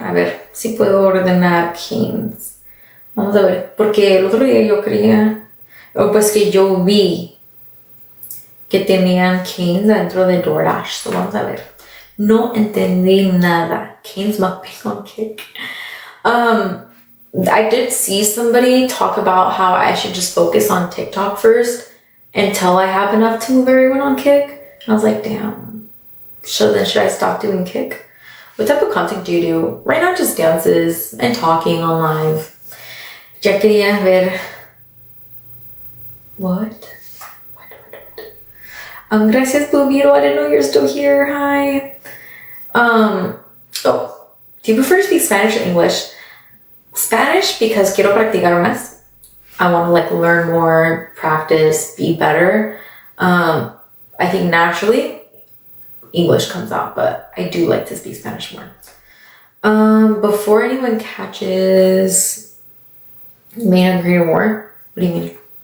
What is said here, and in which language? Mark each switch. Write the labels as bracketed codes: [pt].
[es] A ver si puedo ordenar Cane's. Vamos a ver, porque el otro día yo creía, o pues que yo vi que tenían Cane's dentro de DoorDash. So vamos a ver. No entendí nada. [en] Cane's mukbang on Kick. I did see somebody talk about how I should just focus on TikTok first until I have enough to move everyone on Kick. And I was like, damn. So then should I stop doing Kick? What type of content do you do? Right now just dances and talking on live. [es] Ya quería ver. [en] What? [es] Gracias, [en] Bluebeetle. I didn't know you're still here. Hi. Do you prefer to speak Spanish or English? Spanish because [es] quiero practicar más. [en] I want to like learn more, practice, be better. I think naturally English comes out, but I do like to speak Spanish more. Before anyone catches Man on Greater War, what do you mean?